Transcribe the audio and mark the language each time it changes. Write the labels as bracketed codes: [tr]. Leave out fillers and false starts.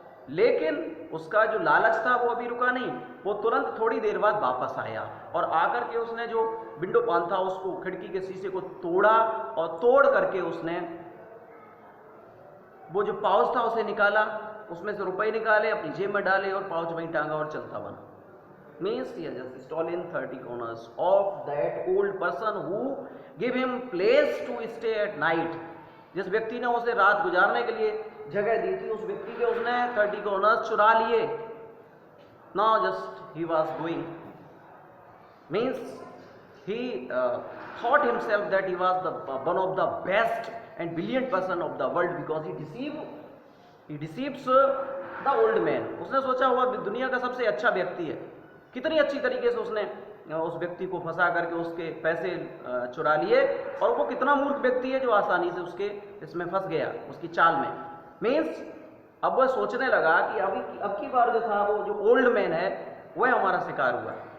[hi] लेकिन उसका जो लालच था वो अभी रुका नहीं, वो तुरंत थोड़ी देर बाद वापस आया और आकर के उसने जो विंडो पान था उसको, खिड़की के शीशे को तोड़ा, और तोड़ करके उसने वो जो पाउच था उसे निकाला, उसमें से रुपए निकाले, अपनी जेब में डाले और पाउच वहीं टांगा और चलता बना। [en] Means he has just stolen 30 kroners of that old person who gave him place to stay at night. [hi] जिस व्यक्ति ने उसे रात गुजारने के लिए जगह दी थी, उस व्यक्ति के उसने 30 kroners चुरा लिए। [en] Now just he was going, means he thought himself that he was the one of the best and brilliant person of the world because he deceived he deceives the old man. [hi] उसने सोचा हुआ दुनिया का सबसे अच्छा व्यक्ति है, कितनी अच्छी तरीके से उसने उस व्यक्ति को फंसा करके उसके पैसे चुरा लिए, और वो कितना मूर्ख व्यक्ति है जो आसानी से उसके इसमें फंस गया, उसकी चाल में। मीन्स अब वह सोचने लगा कि अब की बार जो था वो जो ओल्ड मैन है वह हमारा शिकार हुआ।